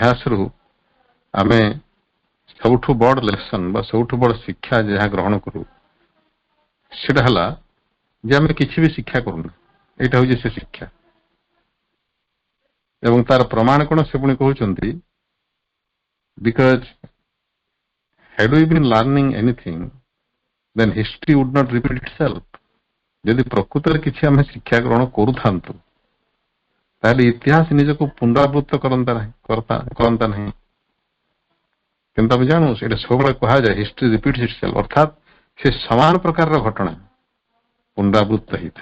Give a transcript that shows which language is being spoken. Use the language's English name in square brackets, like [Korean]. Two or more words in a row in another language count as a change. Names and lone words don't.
[Odia] ଇତିହାସରୁ ଆମେ ସବୁଠୁ ବଡ଼ ଲେସନ ବା ସବୁଠୁ ବଡ଼ ଶିକ୍ଷା ଯାହା ଗ୍ରହଣ କରୁ ସେଟା ହେଲା ଯେ ଆମେ କିଛି ବି ଶିକ୍ଷା କରୁନୁ। ଏଇଟା ହଉଛି ସେ ଶିକ୍ଷା। ଏବଂ ତାର ପ୍ରମାଣ କଣ ସେ ପୁଣି କହୁଛନ୍ତି, [English] ବିକଜ had we been learning anything then history would not repeat itself. [Odia] ଯଦି ପ୍ରକୃତରେ କିଛି ଆମେ ଶିକ୍ଷା ଗ୍ରହଣ କରୁଥାନ୍ତୁ ତାହେଲେ ଇତିହାସ ନିଜକୁ ପୁନରାବୃତ୍ତ କରନ୍ତା ନାହିଁ। କିନ୍ତୁ ଆମେ ଜାଣୁ ଏଇଟା ସବୁବେଳେ କୁହାଯାଏ [English] history repeats itself, [Odia] ଅର୍ଥାତ୍ ସେ ସମାନ ପ୍ରକାରର ଘଟଣା ପୁନରାବୃତ୍ତ ହେଇଥାଏ।